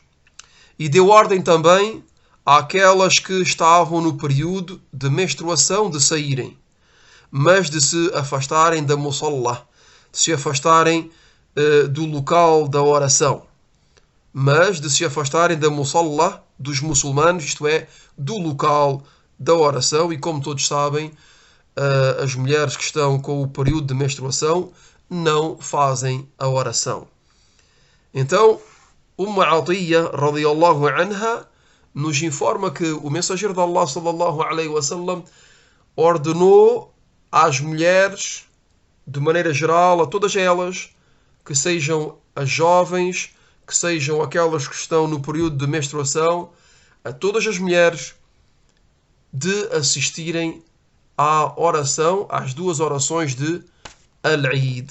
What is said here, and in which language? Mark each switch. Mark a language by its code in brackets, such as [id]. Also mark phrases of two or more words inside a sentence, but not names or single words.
[pt] E deu ordem também àquelas que estavam no período de menstruação de saírem, mas de se afastarem da musalla, de se afastarem do local da oração, mas de se afastarem da musalla dos muçulmanos, isto é, do local da oração. E como todos sabem, as mulheres que estão com o período de menstruação não fazem a oração. Então, Atiyya [ar] رضي الله عنها [pt] nos informa que o mensageiro de Allah [ar] صلى الله عليه وسلم [pt] ordenou às mulheres, de maneira geral, a todas elas, que sejam as jovens, que sejam aquelas que estão no período de menstruação, a todas as mulheres, de assistirem à oração, às duas orações de Al-Eid.